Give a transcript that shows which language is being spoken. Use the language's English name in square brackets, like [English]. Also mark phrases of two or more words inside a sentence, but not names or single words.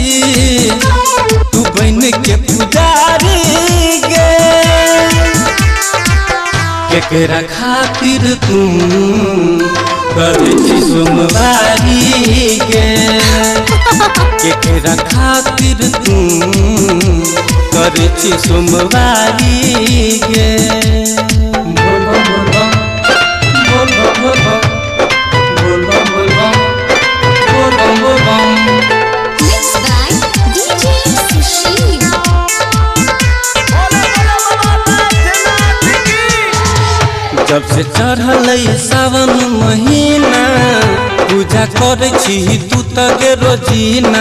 [Maithili] तू बन के पुजारी गे, केकरा खातिर तू करै छी सोमवारी गे, केकरा खातिर तू करै छी सोमवारी गे। बोल बम बोल बम बोल बम बोल बम बोल बम बोल बम बोल बम। [English] Mixed by DJ Sushil। [Maithili] जब से चढ़ल सावन महीना, पूजा करे छी तू तगे रोजीना।